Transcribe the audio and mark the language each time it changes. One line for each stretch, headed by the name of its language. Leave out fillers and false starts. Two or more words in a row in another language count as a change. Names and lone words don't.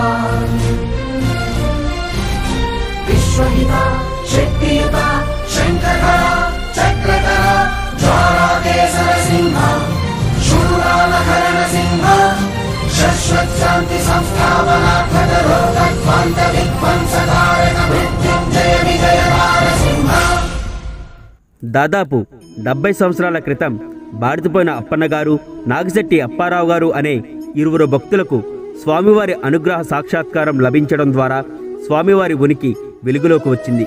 Sanskrit: विश्वहिता शक्तियुता शङ्करः चक्रधर ज्वालाकेसर सिंह शूरालहरण सिंह शाश्वत शांति संस्थापनात्मक रोगध्वंस विध्वंसकारक मृत्युंजय विजय नारसिंह.
Telugu: దాదాపు 70 సంవత్సరాల క్రితం బాడితపోయిన అప్పన్న గారు, నాగిశెట్టి అప్పారావు గారు అనే ఇరువురు భక్తులకు స్వామివారి అనుగ్రహ సాక్షాత్కారం లభించడం ద్వారా స్వామివారి ఉనికి వెలుగులోకి వచ్చింది.